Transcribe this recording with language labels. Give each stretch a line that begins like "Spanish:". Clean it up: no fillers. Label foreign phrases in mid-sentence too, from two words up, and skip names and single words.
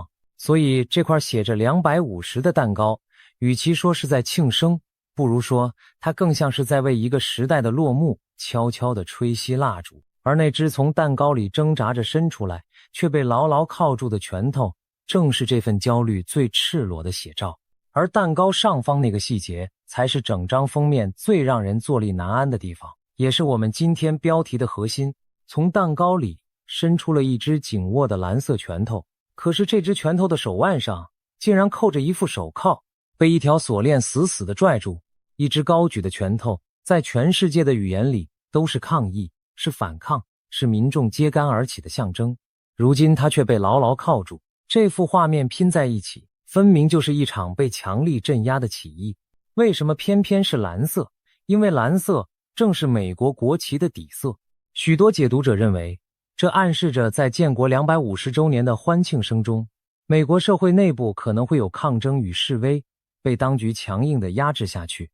Chinese: 所以這塊寫着250的蛋糕，與其說是在慶生，不如說它更像是在為一個時代的落幕悄悄地吹熄蠟燭。而那只從蛋糕裡掙扎着伸出來卻被牢牢銬住的拳頭，正是這份焦慮最赤裸的寫照。而蛋糕上方那個細節才是整張封面最讓人坐立難安的地方，也是我們今天標題的核心。從蛋糕裡伸出了一只緊握的藍色拳頭，可是這只拳頭的手腕上竟然扣着一副手銬，被一条锁链死死地拽住。一只高舉的拳头在全世界的語言裡都是抗議，是反抗，是民眾揭竿而起的象徵。如今它卻被牢牢銬住，這幅畫面拼在一起，分明就是一場被強力镇壓的起義。為什麼偏偏是藍色？因為藍色正是美國國旗的底色。許多解讀者認為，這暗示着在建國250周年的歡慶聲中，美國社會內部可能會有抗爭與示威，被當局強硬地壓制下去。